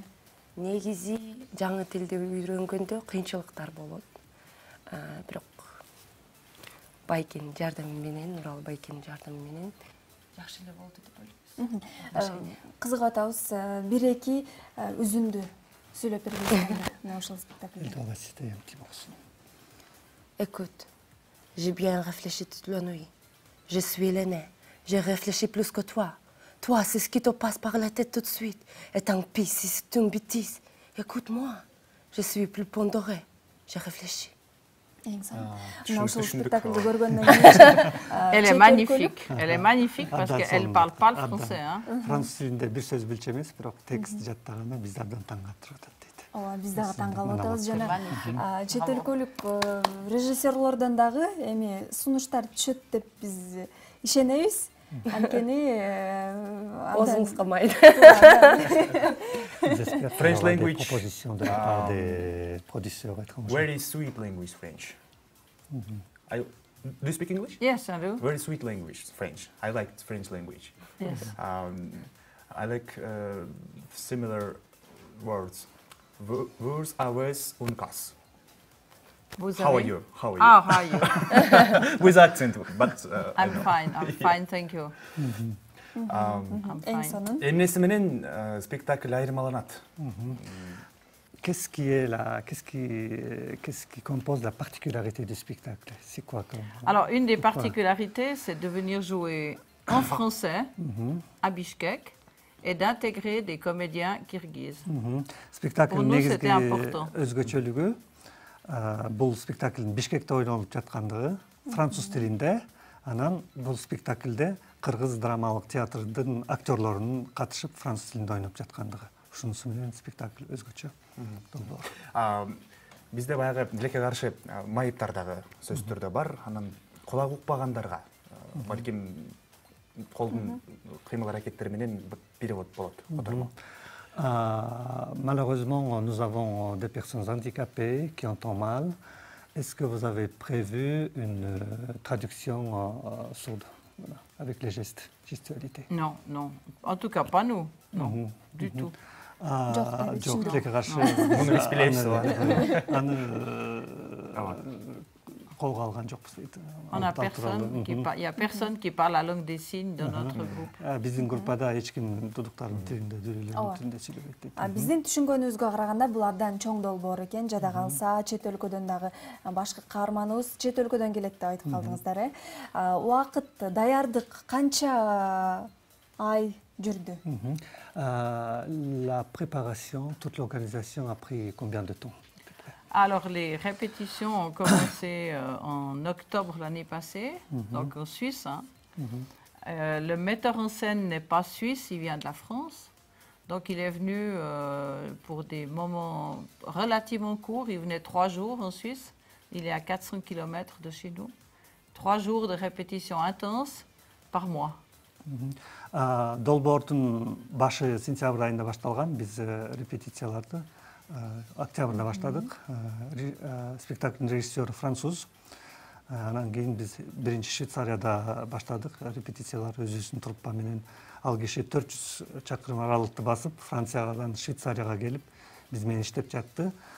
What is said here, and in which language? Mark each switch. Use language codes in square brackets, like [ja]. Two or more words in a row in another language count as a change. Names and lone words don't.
[ky] Негизи жаңы тилди үйрөнгөндө кыйынчылыктар болот. Бирок байкенин жардамы менен, Нурал байкенин жардамы менен жакшы эле болду деп ойлойм. Кызыгып атабыз. 1-2 үзүндү сүйлөп бергенсиз мына ушул спектакльде. [fr] Écoute, j'ai bien réfléchi toute la nuit. Je suis l'aîné. J'ai réfléchi plus que toi. Toi, c'est ce qui te passe par la tête tout de suite. Et tant pis si c'est une bêtise. Écoute-moi, je suis plus pondéré. J'ai réfléchi. Elle est magnifique. Elle est magnifique parce qu'elle ne parle pas le français. [ky] Француз тилинде бир сөз билчү эмес, бирок текст жаттаганда биз абдан таң калтырып атат дейт. Ооба, биз дагы таң калып атабыз жана чет өлкөлүк режиссерлордон дагы эми сунуштар түшөт деп биз ишенебиз. Анткени Озуңузга майда. [en] French language. Very sweet language, French. Do you speak English? Yes, I do. Very sweet language, French. I like French language. Yes. I like similar words. Vurs, aves, un cas. [fr] Vous [en] How are [fr] avez- [en] you? How are you? Ah, how are you? With accent, but I'm fine, thank you. I'm [ky] Эң [en] fine. [ky] сонун. эмнеси менен спектакль айырмаланат? [fr] Qu'est-ce qui compose la particularité du spectacle? C'est quoi Alors, une des Pourquoi particularités, c'est de venir jouer en français à Bishkek et d'intégrer des comédiens kirghizes. [ky] Спектакль [fr] Pour nous, c'était [ky] негизги [fr] important. [ky] өзгөчөлүгү бул спектаклдин Бишкекте ойлонуп жаткандыгы, француз тилинде, анан бул спектаклде кыргыз драмалык театрдын актерлорунун катышып француз тилинде ойноп жаткандыгы. Ушунусу менен спектакль өзгөчө. Бизде баягы тилекке каршы майыптар дагы сөздөрдө бар. Анан кулак укпагандарга балким колдун кыймыл аракеттери менен перевод болот. Котормо. [fr] Malheureusement, nous avons des personnes handicapées qui entendent mal. Est-ce que vous avez prévu une traduction sourde, voilà, avec les gestes, gestualité? Non, non. En tout cas, pas nous. Non, du tout. [ky] Жоқ, тилекке каршы Муну биз билебиз. аны колго алган жокпуз дейт. [fr] On a personne qui il y a personne qui parle la langue des signes dans notre groupe. [ky] Биздин группада эч ким дудуктардын тилинде, дүрөлөрдүн тилинде сүйлөбөйт дейт. Биздин түшүнгөнүбүзгө караганда бул абдан чоң долбоор экен. Жада калса чет өлкөдөн дагы башкы каарманыбыз чет өлкөдөн келет деп айтып калдыңыздар, э? Убакыт, даярдык канча ай жүрдү? [fr] La préparation, toute l'organisation a pris combien de temps? Alors, les répétitions ont commencé en octobre l'année passée, donc en Suisse. Hein. Le metteur en scène n'est pas suisse, il vient de la France. Donc, il est venu pour des moments relativement courts. Il venait 3 jours en Suisse. Il est à 400 km de chez nous. 3 jours de répétition intense par mois. [ky] Долбоордун башы сентябрь айында башталган. Биз репетицияларды октябрда баштадык. Спектаклдин режиссеру француз. Анан кийин биз биринчи Швейцарияда баштадык. Репетициялар өзүбүздүн труппа менен. Ал киши 400 чакырым аралыкты басып, Франциядан Швейцарияга келип, биз менен иштеп жатты.